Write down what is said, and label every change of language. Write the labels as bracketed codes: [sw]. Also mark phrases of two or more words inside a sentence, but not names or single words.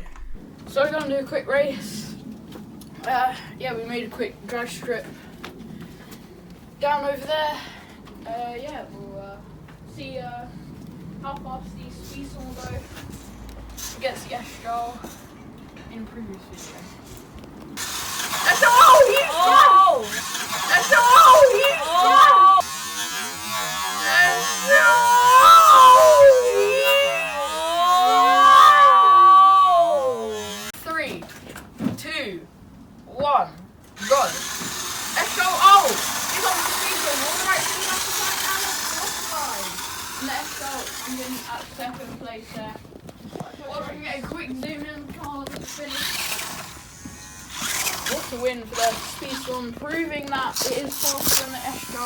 [en] So we're gonna do a quick race. Yeah, we made a quick drag strip down over there. Yeah, we'll see how fast these Speedstorm will go against the E.O.O in previous video. E.O.O, he's front! E.O.O, he's front! E.O.O! 3, 2, 1, go. E.O.O! He's on the Speedstorm, alright, so you have to find out the outside. And the E.O.O in at second place there. Well, we can get a quick zoom in on the car at the finish. What a win for the Speedstorm, proving that it is faster than the E.O.O.